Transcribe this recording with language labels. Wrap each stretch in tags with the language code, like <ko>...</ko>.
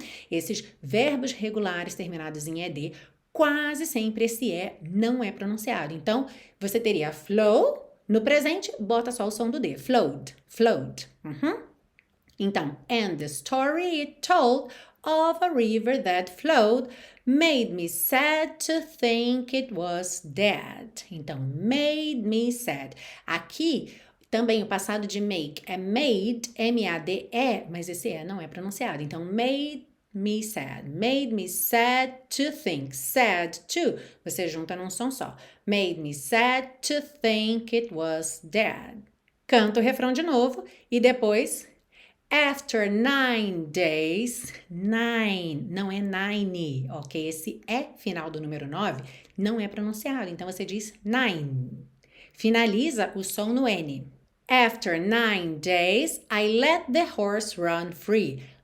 <pt>Esses verbos regulares terminados em ED, quase sempre esse E não é pronunciado. Então, você teria flow, no presente, bota só o som do D.</pt> <en>Flowed, flowed. Então, and the story it told of a river that flowed made me sad to think it was dead. Então, made me sad.</en> <pt>Aqui, também o passado de make é made, M-A-D-E, mas esse E não é pronunciado. Então,</pt> <en>made me sad to think,</en> <pt>sad to, você junta num som só.</pt> <en>Made me sad to think it was dead.</en> <pt>Canta o refrão de novo e depois...</pt> <en>After 9 days,</en> <pt>9, não é nine, ok? Esse E final do número 9 não é pronunciado, então você diz nine. Finaliza o som no N.</pt> <en>After 9 days, I let the horse run free.</en>